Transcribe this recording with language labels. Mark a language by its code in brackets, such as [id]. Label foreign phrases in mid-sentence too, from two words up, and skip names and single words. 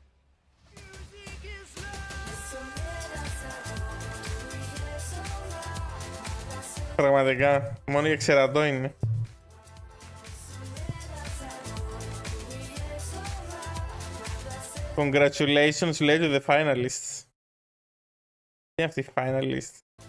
[el] Πραγματικά, μόνο για ξερατό είναι. [en] Congratulations, λέει to the finalists. [el] Τι είναι αυτή η finalist?